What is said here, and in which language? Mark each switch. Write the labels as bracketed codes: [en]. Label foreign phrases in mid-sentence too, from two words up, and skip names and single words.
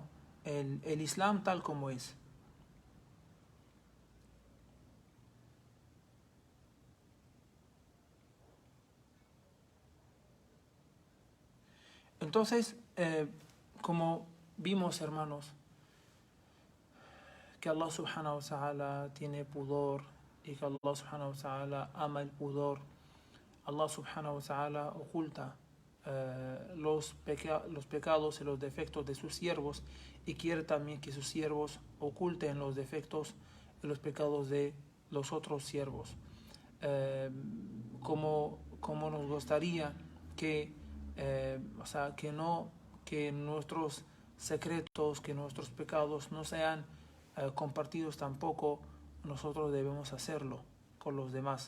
[es] El Islam tal como es. Entonces, como vimos, hermanos, que [ar] الله سبحانه وتعالى [es] tiene pudor y que [ar] الله سبحانه وتعالى [es] ama el pudor, [ar] الله سبحانه وتعالى [es] oculta los pecados y los defectos de sus siervos, y quiere también que sus siervos oculten los defectos y los pecados de los otros siervos. Como nos gustaría que, o sea, que nuestros secretos, que nuestros pecados no sean compartidos tampoco, nosotros debemos hacerlo con los demás.